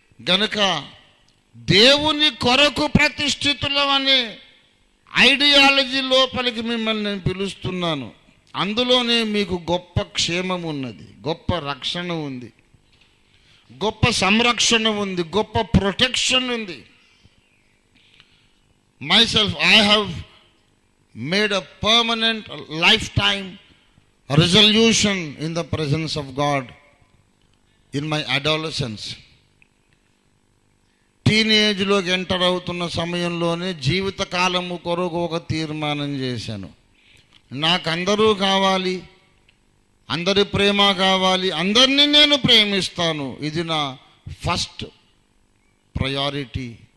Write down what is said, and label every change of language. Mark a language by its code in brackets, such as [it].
[te] గనుక దేవుని కొరకు ప్రతిష్ఠితులం అనే ఐడియాలజీ లోపలికి మిమ్మల్ని నేను పిలుస్తున్నాను. అందులోనే మీకు గొప్ప క్షేమం ఉన్నది, గొప్ప రక్షణ ఉంది, గొప్ప సంరక్షణ ఉంది, గొప్ప ప్రొటెక్షన్ ఉంది. [en] myself I have made a permanent lifetime resolution in the presence of God in my adolescence. [te] టీనేజ్లోకి enter అవుతున్న సమయంలోనే జీవితకాలము కొరకు ఒక తీర్మానం చేశాను. నాకు అందరూ కావాలి, అందరి ప్రేమ కావాలి, అందరినీ నేను ప్రేమిస్తాను. ఇది నా ఫస్ట్ ప్రయారిటీ.